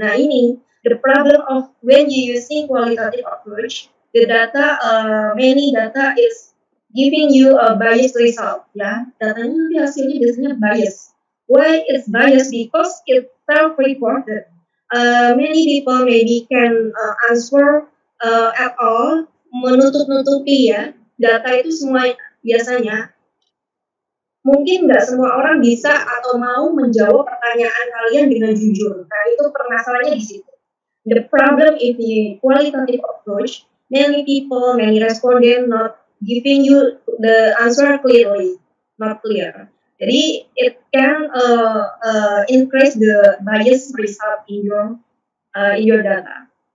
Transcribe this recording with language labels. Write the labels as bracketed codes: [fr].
[id] Nah ini, [en] the problem of when you using qualitative approach, the data, many data is giving you a biased result. [id] Ya, datanya nanti hasilnya biasanya bias. [en] Why it's biased? Because it's self-reported. Many people maybe can answer at all, [id] menutup-nutupi ya. Data itu semua biasanya mungkin nggak semua orang bisa atau mau menjawab pertanyaan kalian dengan jujur. Nah, itu permasalahannya di situ. [en] The problem is the qualitative approach. Many people, many respondents not giving you the answer clearly, not clear. [id] Jadi, [en] it can increase the bias result in your data.